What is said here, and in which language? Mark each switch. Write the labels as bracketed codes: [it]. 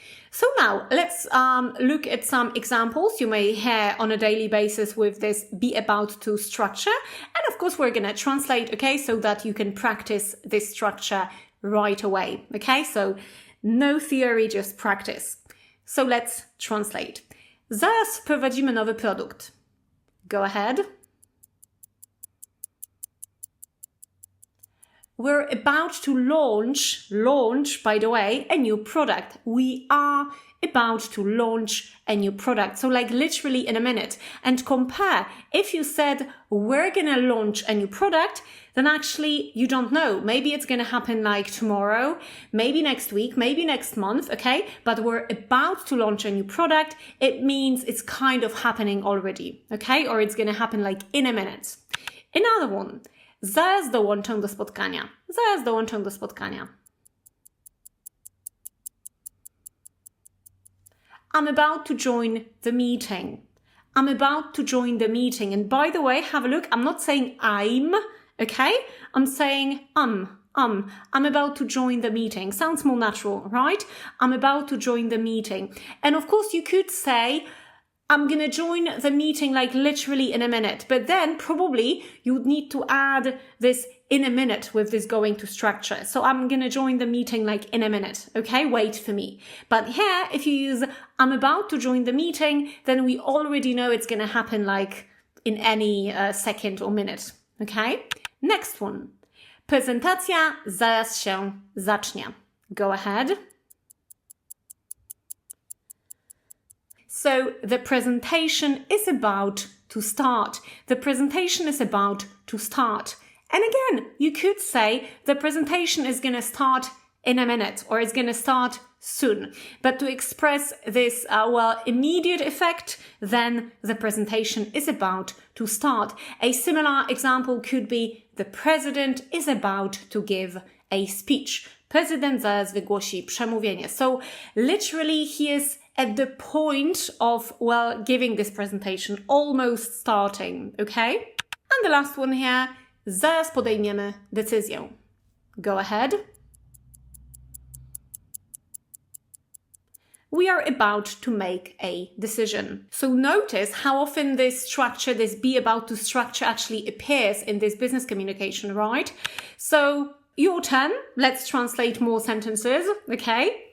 [en] So now let's look at some examples you may hear on a daily basis with this be about to structure. And of course, we're going to translate, okay, so that you can practice this structure right away, okay? So no theory, just practice. So let's translate. [pl] Zaraz wprowadzimy nowy produkt. [en] Go ahead. We're about to launch, by the way, a new product. We are about to launch a new product. So like literally in a minute. And compare, if you said we're gonna launch a new product, then actually you don't know. Maybe it's gonna happen like tomorrow, maybe next week, maybe next month, okay? But we're about to launch a new product. It means it's kind of happening already, okay? Or it's gonna happen like in a minute. Another one. [pl] Zaraz dołączę do spotkania. Zaraz dołączę do spotkania. [en] I'm about to join the meeting. I'm about to join the meeting. And by the way, have a look. I'm not saying I'm, okay? I'm saying I'm about to join the meeting. Sounds more natural, right? I'm about to join the meeting. And of course, you could say, I'm gonna join the meeting like literally in a minute. But then probably you would need to add this in a minute with this going to structure. So I'm gonna join the meeting like in a minute, okay? Wait for me. But here, if you use I'm about to join the meeting, then we already know it's gonna happen like in any second or minute, okay? Next one. [pl] Prezentacja zaraz się zacznie. [en] Go ahead. So the presentation is about to start. The presentation is about to start. And again, you could say the presentation is going to start in a minute or it's going to start soon. But to express this, immediate effect, then the presentation is about to start. A similar example could be the president is about to give a speech. [pl] Prezydent zaraz wygłosi przemówienie. [en] So literally he is at the point of, giving this presentation, almost starting, okay? And the last one here, [pl] zaraz podejmiemy decyzję. [en] Go ahead. We are about to make a decision. So notice how often this structure, this be about to structure actually appears in this business communication, right? So your turn. Let's translate more sentences, okay?